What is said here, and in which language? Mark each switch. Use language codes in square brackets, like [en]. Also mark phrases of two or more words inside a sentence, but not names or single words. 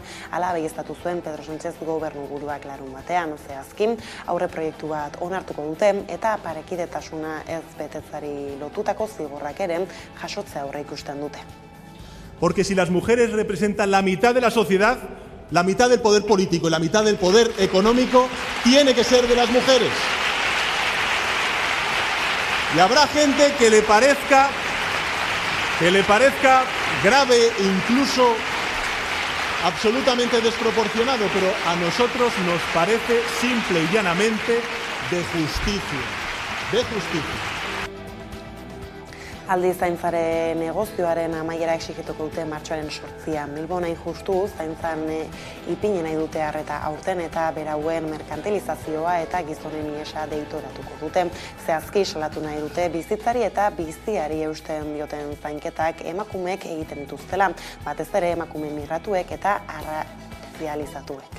[eu] Hala baieztatu zuen Pedro Sánchez gobernuburuak larunbatean, zehazki aurre proiektu bat onartuko dute eta parekidetasuna ez betetzari lotutako zigorrak ere jasotzea aurre ikusten dute. [es] Porque si las mujeres representan la mitad de la sociedad, la mitad del poder político y la mitad del poder económico tiene que ser de las mujeres. Y habrá gente que le parezca grave, incluso absolutamente desproporcionado, pero a nosotros nos parece simple y llanamente de justicia. De justicia. [eu] Aldi zaintzaren negozioaren amaiera exigituko dute martxoaren 8an. Bilbon hain justu, zaintzan ipini nahi dute arreta aurten eta berauen merkantilizazioa eta gizonen ihesa deitoratuko dute. Zehazki salatu nahi dute bizitzari eta biziari eusten dioten zainketak emakumeek egiten dituztela, batez ere emakume migratuek eta arrazializatuek.